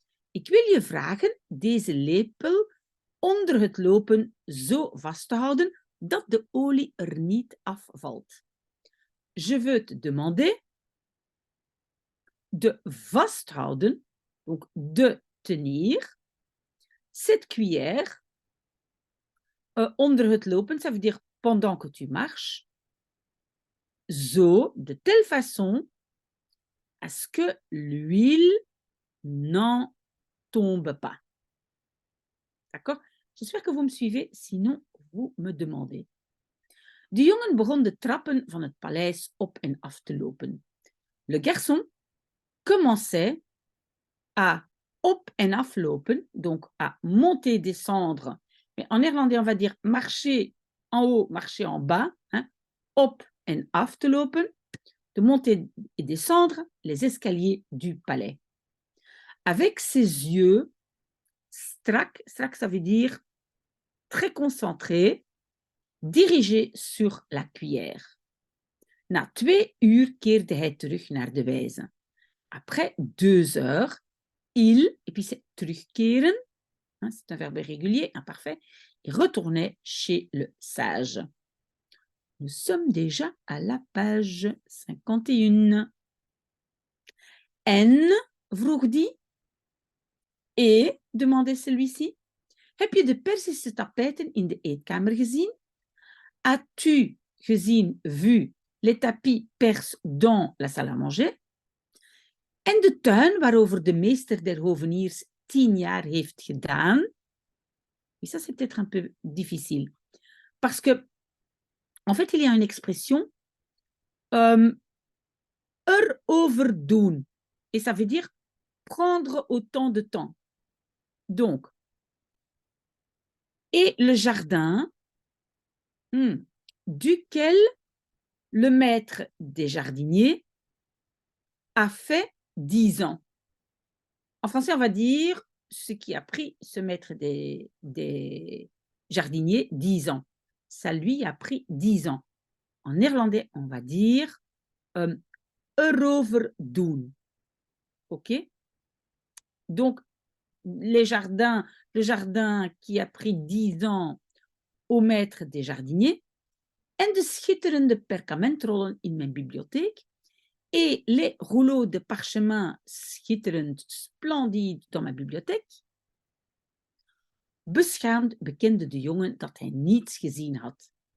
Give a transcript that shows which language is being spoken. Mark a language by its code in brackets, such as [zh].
[nl] Ik wil je vragen deze lepel onder het lopen zo vast te houden dat de olie er niet afvalt. [fr] Je veux te demander de [nl] vasthouden, [fr] donc de tenir, cette cuillère [nl] onder het lopen, [fr] ça veut dire pendant que tu marches, [nl] zo, [fr] de telle façon à ce que l'huile n'en tombe pas. D'accord? J'espère que vous me suivez, sinon vous me demandez. [nl] De jongen begon de trappen van het paleis op en af te lopen. [fr] Le garçon commençait à [nl] op en af lopen, [fr] donc à monter, descendre. Mais en néerlandais, on va dire marcher en haut, marcher en bas, hein, [nl] op en af te lopen, [fr] de monter et descendre les escaliers du palais. Avec ses yeux [nl] strak, [fr] ça veut dire très concentré, dirigé sur la cuillère. [nl] Na 2 uur keerde hij terug naar de wijze. [fr] Après 2 heures, il, et puis c'est [nl] terugkeren, [fr] hein, c'est un verbe régulier, imparfait, il retournait chez le sage. Nous sommes déjà à la page 51. [nl] En, vroeg die, [fr] Et, demandait celui-ci, [nl] heb je de Persische tapijten in de eetkamer gezien? [fr] As-tu [nl] gezien, [fr] vu, les tapis perses dans la salle à manger? [nl] En de tuin waarover de meester der hoveniers 10 jaar heeft gedaan? [fr] Et ça, c'est peut-être un peu difficile. Parce que, en fait, il y a une expression [nl] erover doen. [fr] Et ça veut dire prendre autant de temps. Donc, et le jardin duquel le maître des jardiniers a fait 10 ans. En français, on va dire ce qui a pris ce maître des jardiniers 10 ans. Ça lui a pris 10 ans. En néerlandais, on va dire [nl] erover doen. [fr] OK? Donc, le jardin qui a pris 10 ans au maître des jardiniers [nl] en de schitterende perkamentrollen in mijn bibliotheek [fr] et les rouleaux de parchemin [nl] schitterend [fr] splendide dans ma bibliothèque. [nl] Beschaamd bekende de jongen dat hij niets gezien had.